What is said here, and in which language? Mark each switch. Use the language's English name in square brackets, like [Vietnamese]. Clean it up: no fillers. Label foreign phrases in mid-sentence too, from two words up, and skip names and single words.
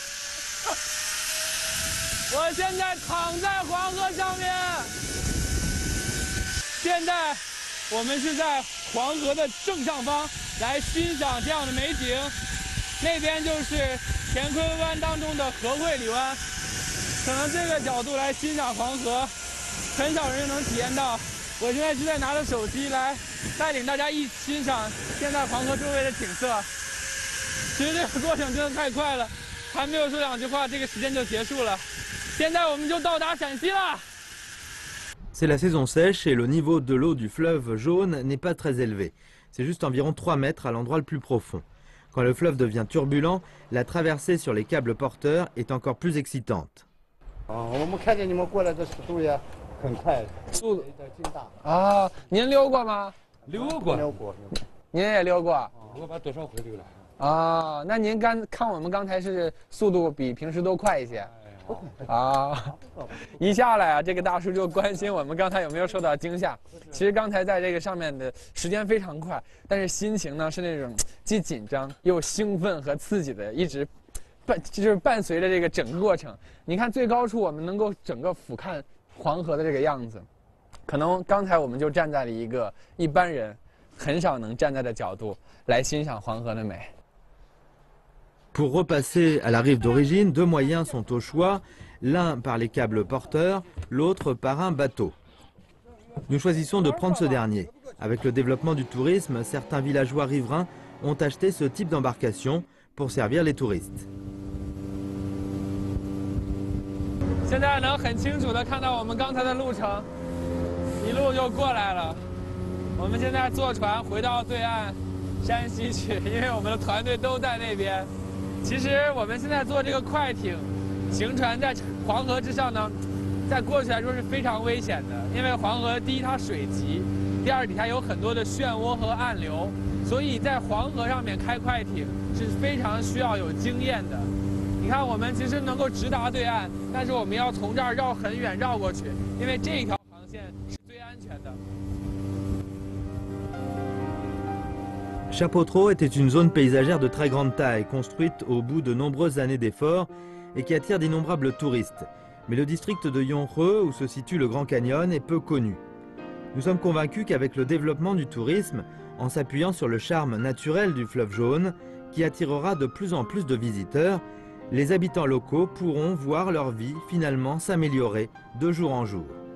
[Chinese] 我现在躺在黄河上面，现在我们是在黄河的正上方来欣赏这样的美景，那边就是乾坤湾当中的河会里湾，可能这个角度来欣赏黄河，很少人能体验到。我现在是在拿着手机来带领大家一起欣赏现在黄河周围的景色。其实这个过程真的太快了，还没有说2句话，这个时间就结束了。现在我们就到达陕西了。 [French] C'est la saison sèche et le niveau de l'eau du fleuve Jaune n'est pas très élevé. C'est juste environ 3 mètres à l'endroit le plus profond. Quand le fleuve devient turbulent, la traversée sur les câbles porteurs est encore plus excitante. [Chinese] 我们看见你们过来的速度也很快，速度劲大啊！您溜过吗？溜过，您也溜过？我把多少回溜了。啊，那您看我们刚才是速度比平时都快一些。啊，一下来啊，这个大叔就关心我们刚才有没有受到惊吓。其实刚才在这个上面的时间非常快，但是心情呢是那种既紧张又兴奋和刺激的，一直伴随着这个整个过程。你看最高处我们能够整个俯瞰黄河的这个样子，可能刚才我们就站在了一个一般人很少能站在的角度来欣赏黄河的美。 [French] Pour repasser à la rive d'origine, 2 moyens sont au choix, l'un par les câbles porteurs, l'autre par un bateau. Nous choisissons de prendre ce dernier. Avec le développement du tourisme, certains villageois riverains ont acheté ce type d'embarcation pour servir les touristes. [Chinese] 现在能很清楚地看到我们刚才的路程，一路就过来了。我们现在坐船回到对岸山西去，因为我们的团队都在那边。其实我们现在坐这个快艇行船在黄河之上呢，在过去来说是非常危险的，因为黄河第一它水急，第二底下有很多的漩涡和暗流，所以在黄河上面开快艇是非常需要有经验的。你看我们其实能够直达对岸，但是我们要从这儿绕很远绕过去，因为这一条航线是最安全的。 [French] Chapotro était une zone paysagère de très grande taille, construite au bout de nombreuses années d'efforts et qui attire d'innombrables touristes. Mais le district de Yonhe, où se situe le Grand Canyon, est peu connu. Nous sommes convaincus qu'avec le développement du tourisme, en s'appuyant sur le charme naturel du fleuve Jaune, qui attirera de plus en plus de visiteurs, les habitants locaux pourront voir leur vie finalement s'améliorer de jour en jour.